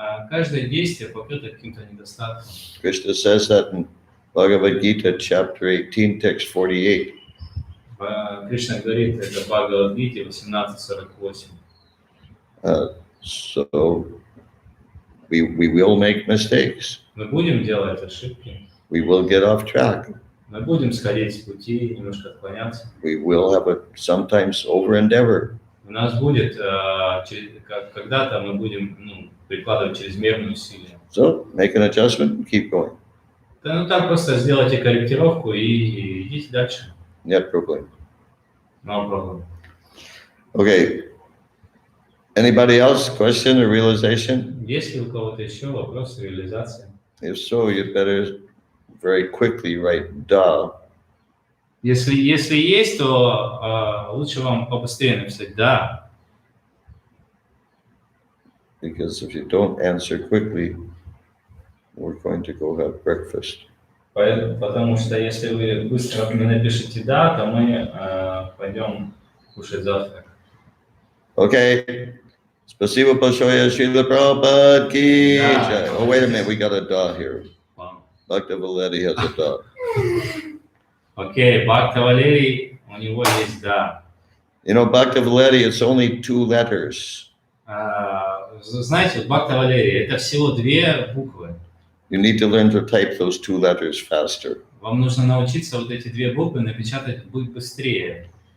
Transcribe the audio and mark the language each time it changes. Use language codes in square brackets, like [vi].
[ru] Каждое действие покрыто каким-то недостатком. [en] Krishna says that in Bhagavad Gita, chapter 18, text 48. [ru] Кришна говорит это в Бхагавад-гите 18:48. [en] So we will make mistakes. [ru] Мы будем делать ошибки. [en] We will get off track. [ru] Мы будем сходить с пути, немножко отклоняться. [en] We will have sometimes over endeavor. [ru] У нас будет, когда-то мы будем прикладывать чрезмерные усилия. [en] So make an adjustment and keep going. [ru] Да, так просто сделайте корректировку и идите дальше. Нет проблем. [en] No problem. Okay. Anybody else? Question or realization? [ru] Есть ли у кого-то еще вопросы, реализации? [en] If so, you better very quickly write da. [ru] Если есть, то лучше вам побыстрее написать «да». [en] Because if you don't answer quickly, we're going to go have breakfast. [ru] Потому что если вы быстро мне напишите «да», то мы пойдем кушать завтрак. [en] Okay. [ru] Спасибо большое, Srila Prabhupada ki jai. [en] Oh, wait a minute, we got a da here. Bhakta Valetti has a da. [ru] Окей, Бхакта Валерий, у него есть «да». [en] You know, Bhakta Valetti, it's only 2 letters. [ru] Знаете, Бхакта Валерий, это всего 2 буквы. [en] You need to learn to type those 2 letters faster. [ru] Вам нужно научиться вот эти 2 буквы напечатать быстрее.